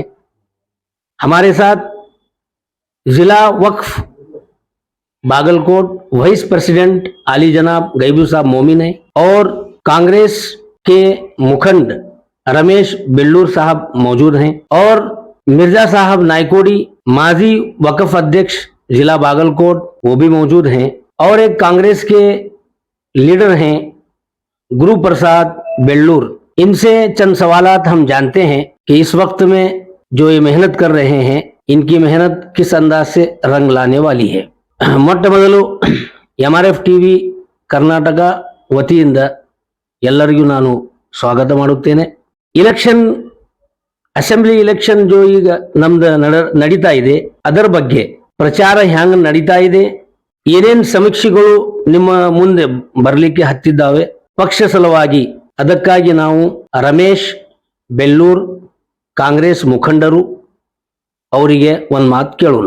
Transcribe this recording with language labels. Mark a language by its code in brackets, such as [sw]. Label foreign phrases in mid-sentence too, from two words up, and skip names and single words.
[hi] हमारे साथ जिला वक्फ बागलकोट [en] vice president [hi] आली जनाब गैबू साहब मोमिन है और कांग्रेस के मुखंड रमेश बेल्लूर साहब मौजूद हैं और मिर्जा साहब नायकोडी माजी वक्फ अध्यक्ष जिला बागलकोट वो भी मौजूद हैं और एक कांग्रेस के लीडर हैं गुरु प्रसाद बेल्लूर। इनसे चंद सवालात हम जानते हैं कि इस वक्त में जो ये मेहनत कर रहे हैं, इनकी मेहनत किस अंदाज से रंग लाने वाली है। [kn] ಮೊಟ್ಟ ಮೊದಲು MRF ಟಿವಿ ಕರ್ನಾಟಕ ವತಿಯಿಂದ ಎಲ್ಲರಿಗೂ ನಾನು ಸ್ವಾಗತ ಮಾಡುತ್ತೇನೆ। [en] assembly election [kn] जो ಈಗ ನಮ್ದು ನಡೀತಾ ಇದೆ, ಅದರ ಬಗ್ಗೆ ಪ್ರಚಾರ ಹ್ಯಾಂಗ ನಡೀತಾ ಇದೆ, ಏನೇನ್ ಸಮೀಕ್ಷೆಗಳು ನಿಮ್ಮ ಮುಂದೆ ಬರಲಿಕ್ಕೆ ಹತ್ತಿದ್ದಾವೆ ಪಕ್ಷ ಸಲುವಾಗಿ, ಅದಕ್ಕಾಗಿ ನಾವು ರಮೇಶ್ ಬೆಲ್ಲೂರ್ ಕಾಂಗ್ರೆಸ್ ಮುಖಂಡರು ಅವರಿಗೆ ಒಂದು ಮಾತು ಕೇಳೋಣ।